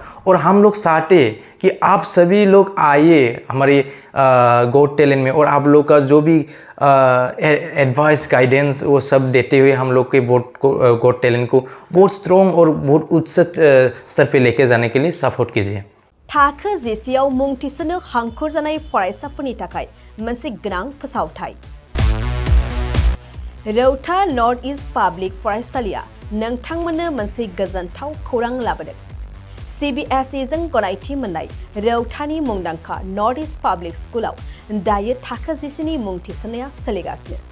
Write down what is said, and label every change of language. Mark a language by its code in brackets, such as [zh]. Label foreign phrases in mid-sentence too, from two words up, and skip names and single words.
[hi] और हम लोग चाहते कि आप सभी लोग आइए हमारे गॉट टैलेंट में, और आप लोग का जो भी एडवाइस गाइडेंस वो सब देते हुए हम लोग के गॉट टैलेंट को बहुत स्ट्रॉन्ग और बहुत उच्च स्तर पे लेके जाने के लिए सपोर्ट कीजिए। [brx] थाखो जेसियाव मुं थिसननो हांखुर जानाय फरायसाफोरनि थाखाय मोनसे गोनां फोसावथाय। रौता नर्थ इस्ट पाब्लिक फरायसालिया नोंथांमोननो मोनसे गोजोनथाव खौरां लाबोदों। CBSE जों गनायथि मोननाय रौतानि मुंदांखा नर्थ इस्ट पाब्लिक स्कुलाव दायो थाखो जिसेनि मुं थिसननाया सोलिगासिनो।